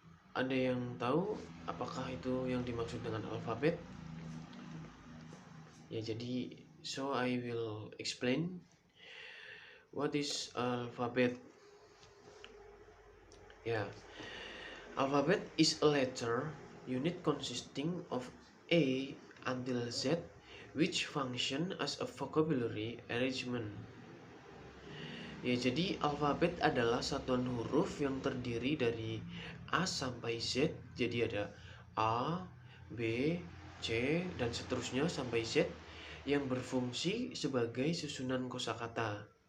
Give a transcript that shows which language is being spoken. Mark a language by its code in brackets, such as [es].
[id] Ada yang tahu apakah itu yang dimaksud dengan alfabet? Ya, jadi [en] so I will explain what is alphabet. Ya, alphabet is a letter unit consisting of A until Z which function as a vocabulary arrangement. [id] Ya, jadi alfabet adalah satuan huruf yang terdiri dari A sampai Z. Jadi ada A, B, C, dan seterusnya sampai Z yang berfungsi sebagai susunan kosakata.